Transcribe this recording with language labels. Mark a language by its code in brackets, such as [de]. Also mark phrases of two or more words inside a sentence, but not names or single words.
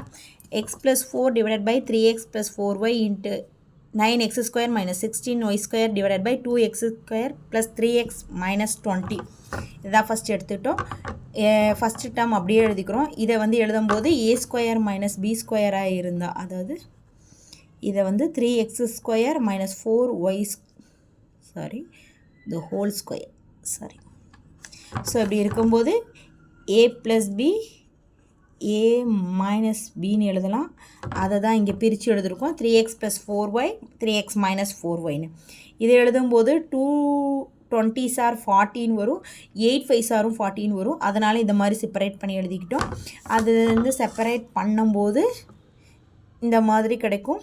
[en] x + 4 divided by 3x + 4y into 9x square minus 16y square divided by 2x square plus 3x minus 20. [ta] இதான் ஃபஸ்ட் எடுத்துக்கிட்டோம். [en] first term [ta] அப்படியே எழுதிக்கிறோம். இதை வந்து எழுதும்போது a [en] square minus [ta] b ஸ்கொயராக இருந்தால், அதாவது இதை வந்து 3x [en] square minus [ta] 4y [en] the whole square so [ta] இப்படி இருக்கும்போது a + b [en] a minus [ta] bன்னு எழுதலாம். அதை தான் இங்கே பிரித்து எழுதிருக்கோம். 3x + 4y 3x minus 4yன்னு இதை எழுதும்போது [en] 2 20s are 14 [ta] வரும், [en] 8 5s are 14 [ta] வரும். அதனால் இந்த மாதிரி செப்பரேட் பண்ணி எழுதிக்கிட்டோம். அது வந்து செப்பரேட் பண்ணும்போது இந்த மாதிரி கிடைக்கும்.